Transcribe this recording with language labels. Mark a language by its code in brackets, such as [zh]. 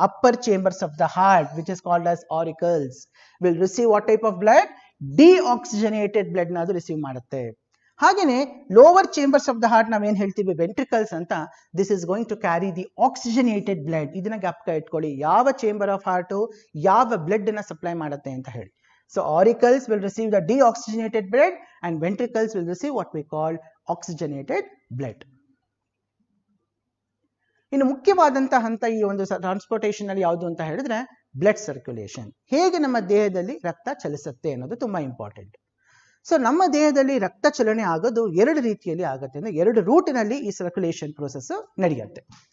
[en] Upper chambers of the heart which is called as auricles will receive what type of blood? [kn] Deoxygenated blood ನ ಅದು receive ಮಾಡುತ್ತೆ. [en] ಹಾಗೇನೆ lower chambers of the heart [kn] ನಾವೇನ್ ಹೇಳ್ತೀವಿ, ventricles ಅಂತ, [en] This is going to carry the oxygenated blood. [kn] ಇದನ್ನ ಜ್ಞಾಪಕ ಇಟ್ಕೊಳ್ಳಿ, ಯಾವ [en] chamber of heart [kn] ಯಾವ ಬ್ಲಡ್ ನ ಸಪ್ಲೈ ಮಾಡುತ್ತೆ ಅಂತ ಹೇಳಿ. [en] So auricles will receive the deoxygenated blood and ventricles will receive what we call oxygenated blood. [kn] ಇನ್ನು ಮುಖ್ಯವಾದಂತಹ ಹಂತ ಈ ಒಂದು ಟ್ರಾನ್ಸ್ಪೋರ್ಟೇಷನ್ ಅಲ್ಲಿ ಯಾವುದು ಅಂತ ಹೇಳಿದ್ರೆ, ಬ್ಲಡ್ ಸರ್ಕ್ಯುಲೇಷನ್. ಹೇಗೆ ನಮ್ಮ ದೇಹದಲ್ಲಿ ರಕ್ತ ಚಲಿಸುತ್ತೆ ಅನ್ನೋದು ತುಂಬಾ ಇಂಪಾರ್ಟೆಂಟ್. ಸೊ ನಮ್ಮ ದೇಹದಲ್ಲಿ ರಕ್ತ ಚಲನೆ ಆಗೋದು ಎರಡು ರೀತಿಯಲ್ಲಿ ಆಗುತ್ತೆ, ಅಂದ್ರೆ ಎರಡು ರೂಟಿನಲ್ಲಿ ಈ ಸರ್ಕ್ಯುಲೇಷನ್ ಪ್ರೋಸೆಸ್ ನಡೆಯುತ್ತೆ.